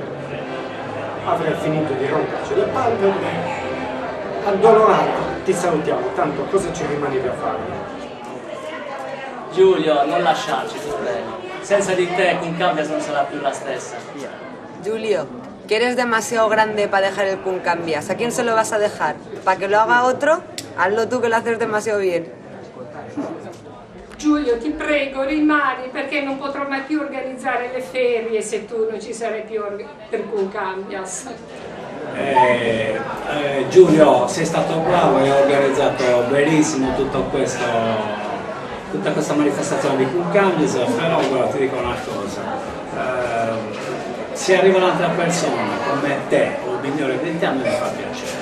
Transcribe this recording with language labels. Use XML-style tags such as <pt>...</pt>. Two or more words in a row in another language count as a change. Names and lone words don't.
<it>Avrei finito di romperci le palle, addolorato, ti salutiamo, tanto cosa ci rimane da fare? Giulio, non lasciarci, ti prego. Senza di te con Cambias non sarà più la stessa. Giulio,</it> <es>que eres demasiado grande para dejar el Kun Cambias. ¿A quién se lo vas a dejar? ¿Para que lo haga otro? Hazlo tú que lo haces demasiado bien.</es> <it>Giulio, ti prego, rimani perché non potrò mai più organizzare le ferie se tu non ci sarai più per Kun Cambias. Giulio, sei stato bravo e hai organizzato benissimo tutta questa manifestazione di Kun Cambias, però guarda, ti dico una cosa, se arriva un'altra persona come te o il migliore 20 anni mi fa piacere.</it>